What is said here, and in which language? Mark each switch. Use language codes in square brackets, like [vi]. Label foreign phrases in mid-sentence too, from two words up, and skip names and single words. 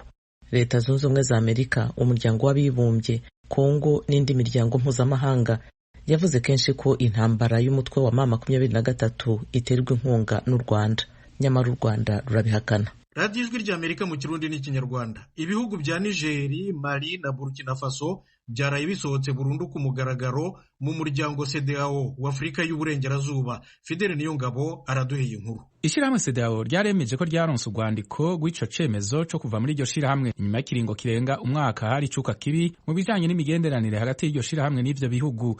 [rw] Leta Zunze Ubumwe za Amerika, umuryango w'abibumbye, Kongo n'indi miryango mpuzamahanga yavuze kenshi ko intambara y'umutwe wa M23 iterwa inkunga n'u Rwanda, nyamara u Rwanda rurabihakana. Radio Ijwi ry'Amerika mu Kirundi n'Ikinyarwanda. Ibihugu bya Niger, Mali na Burkina Faso byaraye bisohotse burundu ku mugaragaro mu muryango CEDEAO w'Afrika y'Uburengerazuba. [rn] Fidele Niyongabo araduheye inkuru. Ishirahamwe CEDEAO ryaremeje ko ryaronse urwandiko rw'ico cemezo co kuva muri iryo shirahamwe inyuma y'ikiringo kirenga umwaka hari cuka kibi mu bijanye n'imigenderanire hagati y'iryo shirahamwe n'ivyo bihugu.